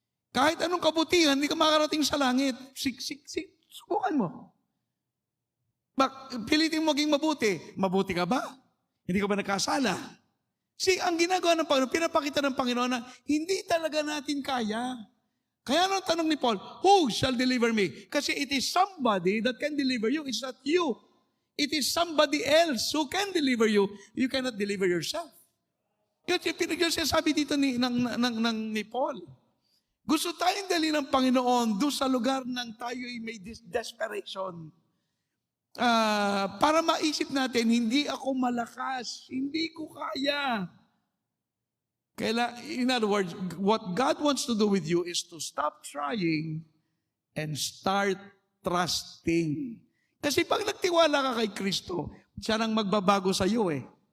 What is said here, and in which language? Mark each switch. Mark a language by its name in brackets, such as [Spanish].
[Filipino] Kahit anong kabutihan, hindi ka makarating sa langit. Subukan mo. Pilitin mo maging mabuti. Mabuti ka ba? Hindi ka ba nagkasala? Ang ginagawa ng Panginoon, pinapakita ng Panginoon na hindi talaga natin kaya. Kaya ang tanong ni Paul, [English] who shall deliver me? Kasi it is somebody that can deliver you. It's not you. It is somebody else who can deliver you. You cannot deliver yourself. [Filipino] Yun sinasabi dito ni Paul. Gusto tayong dali ng Panginoon doon sa lugar ng tayo ay may desperation. Para maisip natin, hindi ako malakas, hindi ko kaya. [English] In other words, what God wants to do with you is to stop trying and start trusting. [Filipino] Kasi pag nagtiwala ka kay Kristo, siya nang magbabago sa iyo eh.